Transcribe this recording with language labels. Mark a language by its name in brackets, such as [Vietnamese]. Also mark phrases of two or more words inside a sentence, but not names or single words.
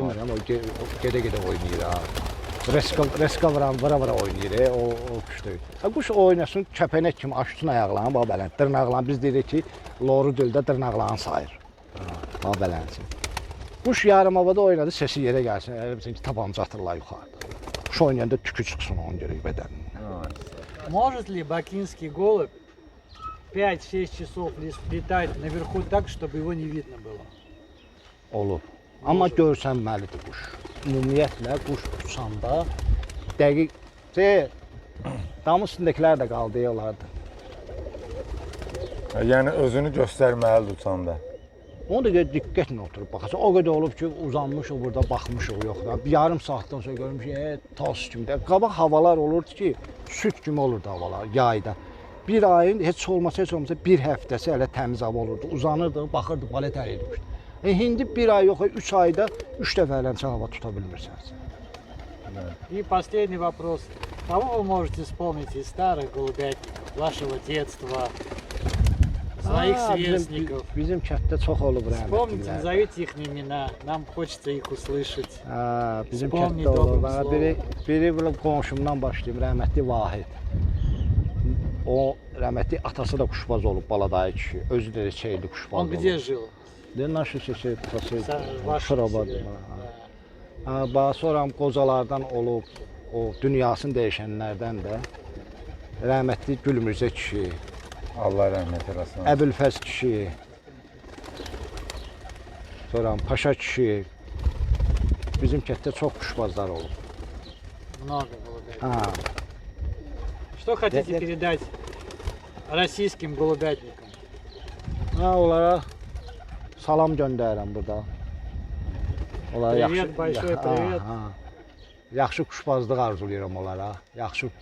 [Azerbaijani] Demirəm, o gedə-gedə oynayır ha. Reska vura oynayır, o quş deyil. Quş oynasın, kəpənək kimi açsın ayaqlarını, bax belən. Dırnaqlarını biz deyirik ki, loru dildə dırnaqlarını sayır. Bax belənsin. Quş yarım havada oynadı, sesi yerə gəlsin, elə bilsin ki, tabanca atırlar yuxarıda. Quş oynayanda tükü çıxsın onun görə bədənindən. [Russian] Может ли бакинский голубь 5-6 часов летать наверху так, чтобы его не видно было? [Azerbaijani] Olub. Amma görsənməlidir quş. Ümumiyyətlə quş uçanda dəqiq damın üstündəkilər də qaldı olardı. Yəni özünü göstərməlidir uçanda. Onu da diqqətlə oturub baxasan. O qədər olub ki, uzanmışıq burada, baxmışıq yox da. Bir yarım saatdan sonra görmüşük, tas kimi də. Qabaq havalar olurdu ki, süt kimi olurdu havalar yayda. Bir ayın heç olmasa bir həftəsi hələ təmiz hava olurdu. Uzanırdı, baxırdı, balet əyilmişdi. İndi bir ay yox, 3 ayda 3 dəfə ələnçə hava tuta bilmirsiniz. [Russian] И последний вопрос. Кого вы можете вспомнить из старых голубятников, вашего детства, своих сверстников? [Azerbaijani] Bizim kənddə çox olub [Russian] Вспомните, [Azerbaijani] rəhmətliklər. [Russian] назовите их имена, нам хочется их услышать. [Azerbaijani] Bizim [Russian] Vspomni [Azerbaijani] kənddə olub. [Russian] добрым словом. [Azerbaijani] Biri qonşumdan başlayıb, rəhmətli Vahid. O rəhmətli atası da kuşbaz olub, baladayı kişi. Özü də şeyli kuşbaz [Russian] Он [Azerbaijani] olub. [Russian] где жил? [Azerbaijani] Naşı şey, [Russian] Ваши [Azerbaijani] Şurabad. [Russian] селе. [Azerbaijani] Bax sonra qozalardan olub, o dünyasını dəyişənlərdən də rəhmətli Gülmürzə kişi, Allah rəhmət eləsin. Əbülfəz kişi, sonra Paşa kişi. Bizim kənddə çox kuşbazlar olub. [Russian] Много голубятников. [Azerbaijani] Ha, [Russian] Что хотите Нет. передать российским голубятникам? [Azerbaijani] onlara salam göndərirəm burada. Onlara [Russian] Привет, большой привет. [Azerbaijani] Yaxşı kuşbazlıq arzulayıram onlara. Yaxşı.